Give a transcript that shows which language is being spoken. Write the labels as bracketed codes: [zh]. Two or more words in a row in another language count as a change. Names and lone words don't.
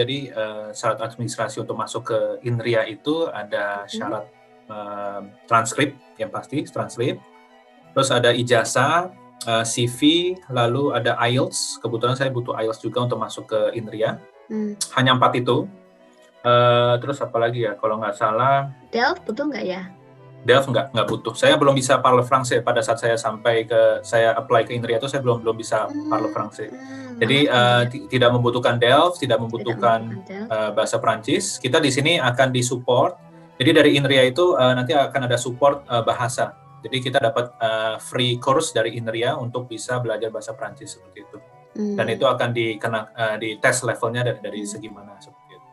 [id] Jadi syarat administrasi untuk masuk ke Indria itu ada syarat transkrip, yang pasti transkrip. Terus ada ijazah, CV, lalu ada IELTS. Kebetulan saya butuh IELTS juga untuk masuk ke Indria. Hanya 4 itu. Terus apa lagi ya? Kalau nggak salah. DELF butuh nggak ya? DELF nggak butuh. Saya belum bisa [fr] parle français [id] pada saat saya saya apply ke Indria itu saya belum bisa [fr] parle français. [id] Jadi tidak membutuhkan DELF, tidak membutuhkan bahasa Prancis. Kita di sini akan disupport. Jadi dari Indria itu nanti akan ada support bahasa. Jadi kita dapat [en] free course [id] dari Indria untuk bisa belajar bahasa Prancis seperti itu. Dan itu akan di tes levelnya dari segi mana seperti itu.